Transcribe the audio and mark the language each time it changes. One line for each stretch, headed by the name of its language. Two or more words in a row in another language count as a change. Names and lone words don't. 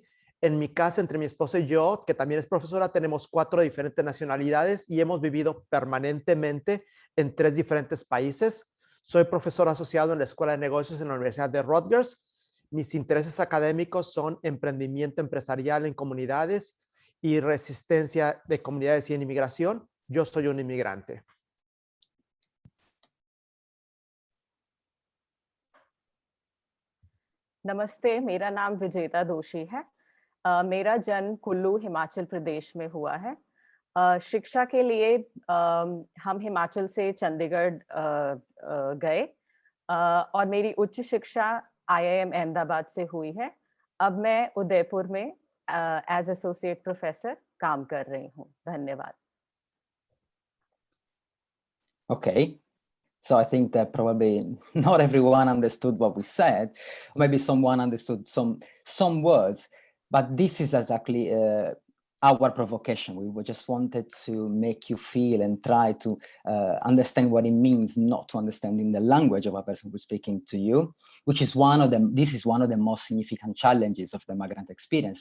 Spanish: En mi casa, entre mi esposa y yo, que también es profesora, tenemos 4 diferentes nacionalidades y hemos vivido permanentemente en 3 diferentes países. Soy profesor asociado en la Escuela de Negocios en la Universidad de Rutgers. Mis intereses académicos son emprendimiento empresarial en comunidades y resistencia de comunidades y en inmigración. Yo soy un inmigrante.
Hindi: नमस्ते, मेरा नाम विजेता दोषी है। मेरा जन्म कुल्लू हिमाचल प्रदेश में हुआ है। शिक्षा के लिए हम हिमाचल से चंडीगढ़ गए और मेरी उच्च शिक्षा IIM अहमदाबाद से हुई है। अब मैं उदयपुर में
English: as associate professor
Hindi: काम कर रही हूँ। धन्यवाद।
English: Okay. So I think that probably not everyone understood what we said. Maybe someone understood some words, but this is exactly our provocation. We just wanted to make you feel and try to understand what it means not to understand in the language of a person who's speaking to you, which is this is one of the most significant challenges of the migrant experience.